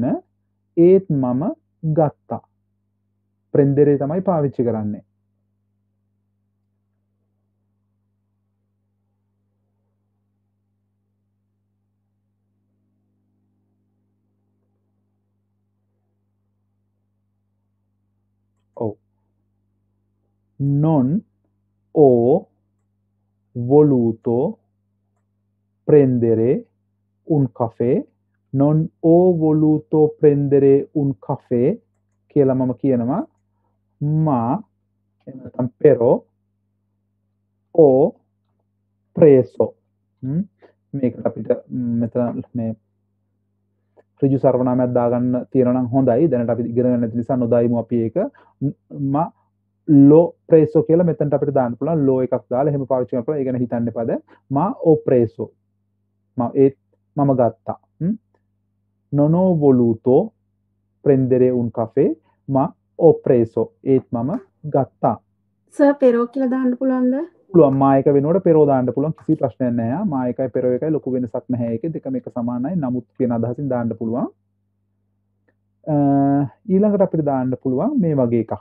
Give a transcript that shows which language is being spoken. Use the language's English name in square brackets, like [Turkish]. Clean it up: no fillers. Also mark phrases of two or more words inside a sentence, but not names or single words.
[Sinhala] ඒත් මම ගත්තා. prendere තමයි පාවිච්චි කරන්නේ. ඔව්. [Italian] non ho voluto prendere un caffè. non ho voluto prendere un caffè [Sinhala] කියලා මම කියනවා [Italian] ma එතන pero ho preso. [Sinhala] මේකට අපිට මෙතන මේ ඍජු සර්වනාමයක් දාගන්න තියෙනවා නම් හොඳයි. දැනට අපි ඉගෙන ගන්න නැති නිසා නොදායිමු අපි ඒක. [Italian] ma lo preso [Sinhala] කියලා මෙතනට අපිට දාන්න පුළුවන්. lo එකක් දාලා එහෙම පාවිච්චි කරන්න පුළුවන්. ඒ ගැන හිතන්න එපාද. [Italian] ma ho preso. [Sinhala] මම ගත්තා. [Italian] non ho voluto prendere un caffè ma ho preso. [Sinhala] ඒත් මම ගත්තා. සර් පෙරෝ කියලා දාන්න පුළුවන්ද? පුළුවන්. මා එක වෙනුවට පෙරෝ දාන්න පුළුවන්. කිසි ප්‍රශ්නයක් නැහැ. මා එකයි පෙරෝ එකයි ලොකු වෙනසක් නැහැ. ඒකේ දෙකම එක සමානයි. නමුත් කියන අදහසින් දාන්න පුළුවන්. ඊළඟට අපිට දාන්න පුළුවන් මේ වගේ එකක්.